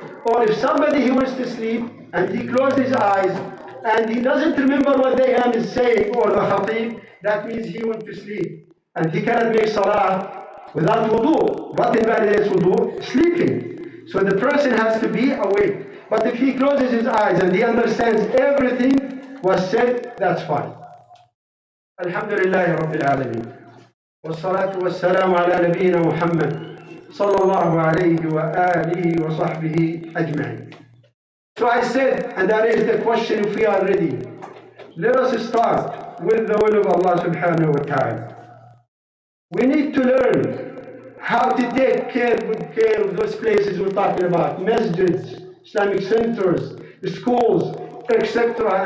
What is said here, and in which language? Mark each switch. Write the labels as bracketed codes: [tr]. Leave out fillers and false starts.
[en] Or if somebody he wants to sleep and he closes his eyes and he doesn't remember what the imam is saying or the khatib, that means he went to sleep. And he cannot make salah without wudu. What invalidates wudu? Sleeping. So the person has to be awake. But if he closes his eyes and he understands everything was said, that's fine. [ar] Alhamdulillah Rabbil Alameen. والصلاة والسلام على نبينا محمد صلى الله عليه وآله وصحبه أجمعين. [en] So I said, and that is the question if we are ready. Let us start with the will of Allah subhanahu wa ta'ala. We need to learn how to take good care of those places we're talking about. Masjids, Islamic centers, schools, etc.